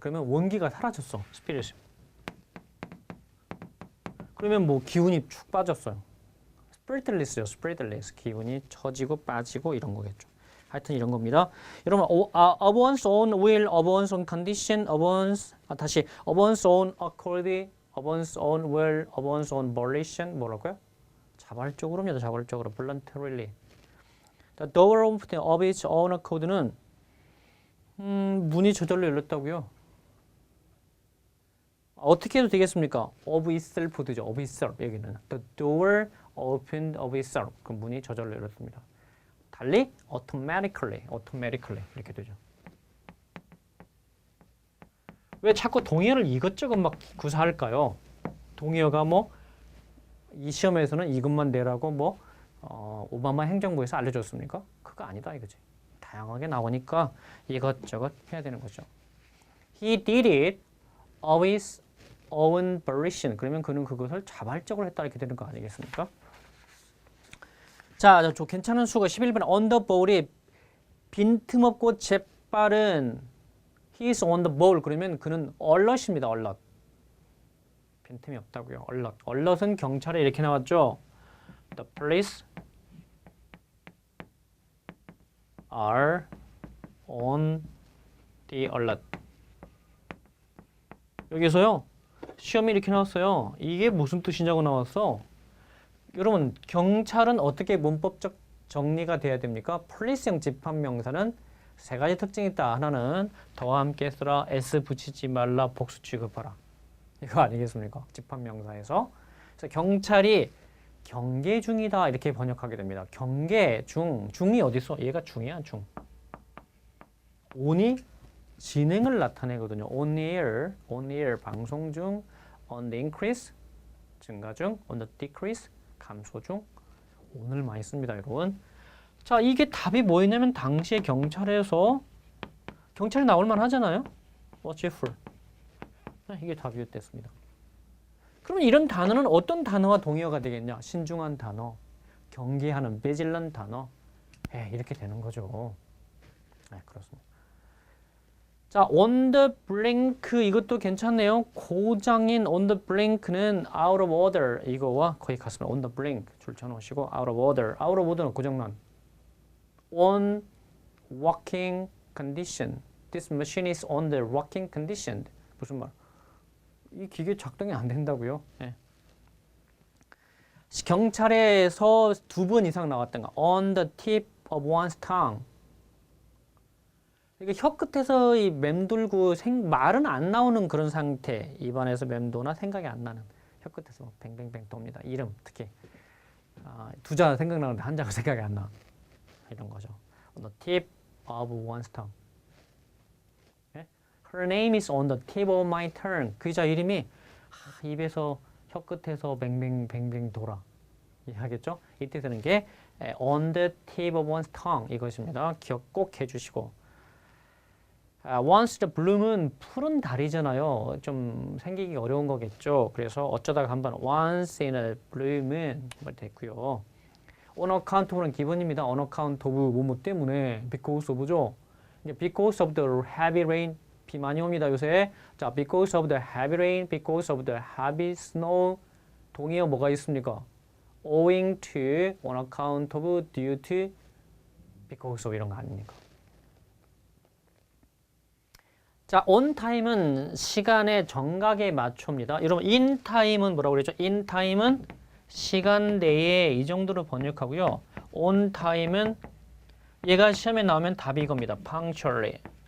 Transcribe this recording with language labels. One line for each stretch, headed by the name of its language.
Korean: 그러면 원기가 사라졌어.
English: spirit.
Korean: 그러면 뭐 기운이 축 빠졌어요.
English: spiritless요. spiritless.
Korean: 기운이 처지고 빠지고 이런 거겠죠. 하여튼 이런 겁니다.
English: 여러분, of one's own will, of one's own condition, of one's own accord, of one's own will, of one's own volition,
Korean: 뭐라고요? 자발적으로입니다. 자발적으로. voluntarily.
English: The door of its own accord는
Korean: 문이 저절로 열렸다고요. 어떻게 해도 되겠습니까?
English: of itself 되죠. of itself 여기는. The door opened of itself.
Korean: 그 문이 저절로 열렸습니다. 달리 automatically 이렇게 되죠. 왜 자꾸 동의어를 이것저것 막 구사할까요? 동의어가 뭐 이 시험에서는 이것만 내라고 뭐 오바마 행정부에서 알려줬습니까? 그거 아니다 이거지. 다양하게 나오니까 이것저것 해야 되는 거죠.
English: He did it of his own volition.
Korean: 그러면 그는 그것을 자발적으로 했다 이렇게 되는 거 아니겠습니까? 자, 저 괜찮은 수가 11번 on the ball이 빈틈없고 재빠른
English: he is on the ball.
Korean: 그러면 그는 alert입니다. alert. 빈틈이 없다고요. alert. alert은 경찰에 이렇게 나왔죠.
English: The police are on the alert.
Korean: 여기서요. 시험이 이렇게 나왔어요. 이게 무슨 뜻이냐고 나왔어. 여러분, 경찰은 어떻게 문법적 정리가 돼야 됩니까? police형 집합명사는 세 가지 특징이 있다. 하나는 더와 함께 써라, s 붙이지 말라, 복수 취급하라. 이거 아니겠습니까? 집합명사에서. 그래서 경찰이 경계 중이다 이렇게 번역하게 됩니다. 경계 중, 중이 어디 있어? 얘가 중이야, 중. on이 진행을 나타내거든요.
English: on air 방송 중, on the increase 증가 중, on the decrease 감소 중.
Korean: on을 많이 씁니다, 여러분. 자, 이게 답이 뭐였냐면 당시에 경찰이 나올 만 하잖아요.
English: watchful. 이게 답이었습니다.
Korean: 그러면 이런 단어는 어떤 단어와 동의어가 되겠냐? 신중한 단어, 경계하는,
English: vigilant
Korean: 단어. 이렇게 되는 거죠. 그렇습니다. 자, on the brink 이것도 괜찮네요. 고장인
English: on the blink는 out of order
Korean: 이거와 거의 같습니다.
English: on the brink
Korean: 줄쳐놓으시고
English: out of order. out of order는
Korean: 고장난.
English: on working condition. This machine is on the working condition.
Korean: 무슨 말? 이 기계 작동이 안 된다고요. 경찰에서 2번 이상 나왔던 거.
English: on the tip of one's tongue.
Korean: 이게 혀 끝에서 이 맴돌고 말은 안 나오는 그런 상태. 입안에서 맴도나 생각이 안 나는. 혀 끝에서 뱅뱅뱅 돕니다. 이름 특히. 두 자 생각나는데 한 자가 생각이 안 나. 이런 거죠.
English: on the tip of one's tongue. Her name is on the tip of my tongue.
Korean: 그 여자 이름이 입에서 혀 끝에서 뱅뱅뱅뱅 돌아. 이해하겠죠? 이때 쓰는 게
English: on the tip of one's tongue
Korean: 이것입니다. 기억 꼭 해주시고. once the bloom은 푸른 달이잖아요. 좀 생기기 어려운 거겠죠. 그래서 어쩌다가 한번
English: once in a blue moon 됐고요. on account of는 기본입니다. on account of
Korean: 뭐뭐 때문에
English: because of죠. because of the heavy rain, 비
Korean: 비 많이 옵니다, 요새.
English: 자, because of the heavy rain, because of the heavy snow.
Korean: 동의어 뭐가 있습니까?
English: owing to, on account of, due to, because of 이런 거 아닙니까?
Korean: 자, on time은 시간의 정각에 맞춥니다. 여러분, in time은 뭐라고 그랬죠? in time은 시간 내에 이 정도로 번역하고요. on time은 얘가 시험에 나오면 답이 이겁니다.
English: punctually.